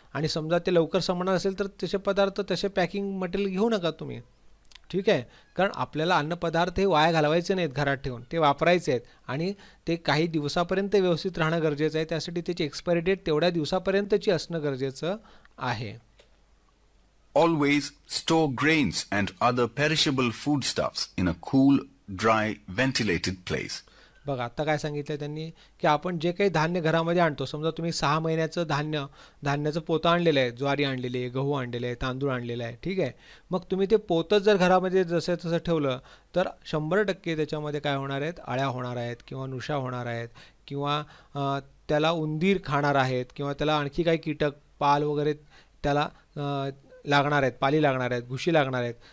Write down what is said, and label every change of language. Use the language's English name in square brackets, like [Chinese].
[Marathi] आणि समजा ते लवकर संपणार असेल तर तसे पदार्थ, तसे पॅकिंग मटेरियल घेऊ नका तुम्ही. ठीक आहे, कारण आपल्याला अन्नपदार्थ हे वाया घालवायचे नाहीत घरात ठेवून, ते वापरायचे आहेत आणि ते काही दिवसापर्यंत व्यवस्थित राहणं गरजेचं आहे. त्यासाठी त्याची एक्सपायरी डेट तेवढ्या दिवसापर्यंतची असणं गरजेचं आहे. [English] Always store grains and other perishable foodstuffs in a cool, dry, ventilated place. [Marathi] बघा आता काय सांगितलं त्यांनी की आपण जे काही धान्य घरामध्ये आणतो, समजा तुम्ही 6 महिन्याचं धान्याचं पोतं आणलेलं आहे, ज्वारी आणलेली आहे, गहू आणलेले आहे, तांदूळ आणलेला आहे. ठीक आहे, मग तुम्ही ते पोतंच जर घरामध्ये जसं तसं ठेवलं तर 100% त्याच्यामध्ये काय होणार आहेत, अळ्या होणार आहेत किंवा नुशा होणार आहेत किंवा त्याला उंदीर खाणार आहेत किंवा त्याला आणखी काही कीटक, पाल वगैरे त्याला लागणार आहेत, पाली लागणार आहेत, घुशी लागणार आहेत.